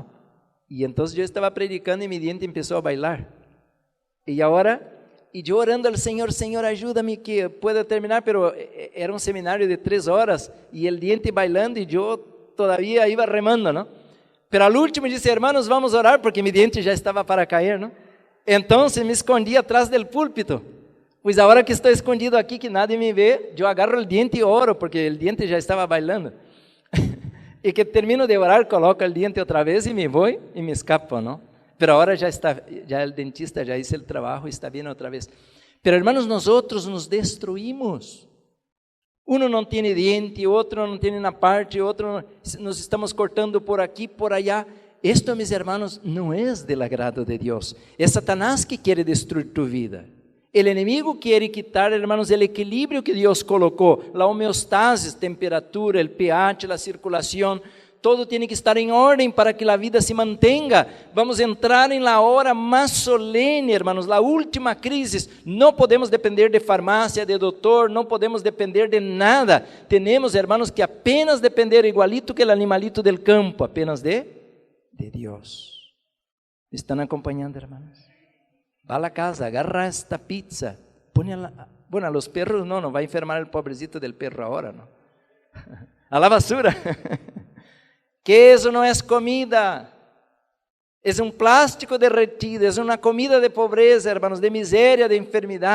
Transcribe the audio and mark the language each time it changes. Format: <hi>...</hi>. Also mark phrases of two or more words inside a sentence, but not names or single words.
<es>Y entonces yo estaba predicando y mi diente empezó a bailar. Y ahora y yo orando al Señor, Señor, ayúdame que pueda terminar, pero era un seminario de 3 horas, y el diente bailando, y yo todavía iba remando, ¿no? Pero al último disse, hermanos, vamos a orar, porque mi diente</es> <pt>já estava para cair,</pt> <es>¿no? Entonces me escondi atrás del púlpito. Pues ahora</es> <pt>que estou escondido aqui, que nadie me vê, eu agarro o diente e oro, porque o diente já estava bailando. E que termino de orar, coloco o diente outra vez e me vou e me escapo, ¿no?</pt> <es>Pero ahora</es> <pt>já o dentista já hizo o trabalho e está bien outra vez.</pt> <es>Pero hermanos, nosotros nos destruímos.</es> <pt>Uno não tem diente, outro não tem na parte, outro nos estamos cortando por aqui,</pt> <es>por allá. Esto, mis hermanos,</es> <pt>não é</pt> <es>del agrado</es> <pt>de Deus. É Satanás que quer destruir tu vida. O inimigo quer quitar, hermanos, o equilíbrio que Deus colocou, a homeostasis, temperatura, o pH, a circulação. Todo tem que estar em ordem para que a vida se mantenha. Vamos entrar em</pt> <es>la hora</es> <pt>mais solene, hermanos, a última crise. Não podemos depender de farmácia, de doutor, não podemos depender de nada. Temos, hermanos, que apenas depender igualito que o animalito</pt> <es>del campo,</es> <pt>apenas de Deus. ¿Estão acompanhando, hermanos?</pt> <es>Vá a la casa, agarra esta pizza, bueno, a los perros no va a enfermar el pobrecito del perro ahora, ¿no? A la basura. Que eso no es comida, es un plástico derretido, es una comida de pobreza, hermanos, de miseria, de enfermedad.</es>